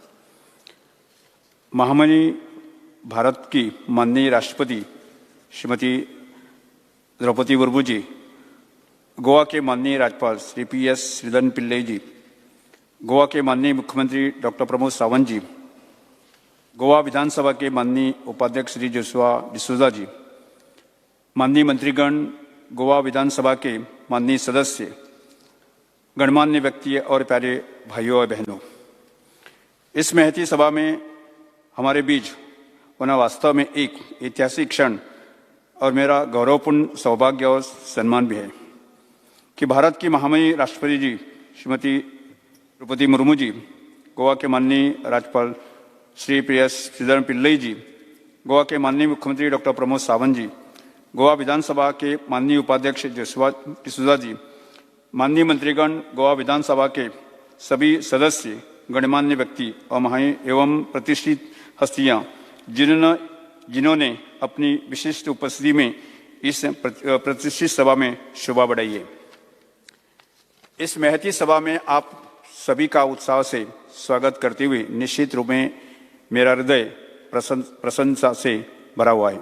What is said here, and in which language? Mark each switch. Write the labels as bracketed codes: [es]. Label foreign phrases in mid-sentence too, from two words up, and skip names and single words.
[hi] महामनी भारत की माननीय राष्ट्रपति श्रीमती द्रौपदी मुर्मू जी, गोवा के माननीय राज्यपाल श्री PS श्रीधरन पिल्लई जी, गोवा के माननीय मुख्यमंत्री डॉक्टर प्रमोद सावंत जी, गोवा विधानसभा के माननीय उपाध्यक्ष श्री जोशुआ डिसूजा जी, माननीय मंत्रीगण, गोवा विधानसभा के माननीय सदस्य, गणमान्य व्यक्ति और प्यारे भाइयों और बहनों, इस महती सभा में हमारे बीच होना वास्तव में एक ऐतिहासिक क्षण और मेरा गौरवपूर्ण सौभाग्य और सम्मान भी है कि भारत की महामहिम राष्ट्रपति जी श्रीमती द्रौपदी मुर्मू जी, गोवा के माननीय राज्यपाल श्री PS श्रीधरन पिल्लई जी, गोवा के माननीय मुख्यमंत्री डॉक्टर प्रमोद सावंत जी, गोवा विधानसभा के माननीय उपाध्यक्ष जोशुआ डिसूजा जी, माननीय मंत्रीगण, गोवा विधानसभा के सभी सदस्य, गणमान्य व्यक्ति और महान एवं प्रतिष्ठित हस्तियां जिन्होंने अपनी विशिष्ट उपस्थिति में इस प्रतिष्ठित सभा में शोभा बढ़ाई है। इस महती सभा में आप सभी का उत्साह से स्वागत करते हुए निश्चित रूप में मेरा हृदय प्रसन्नता से भरा हुआ है।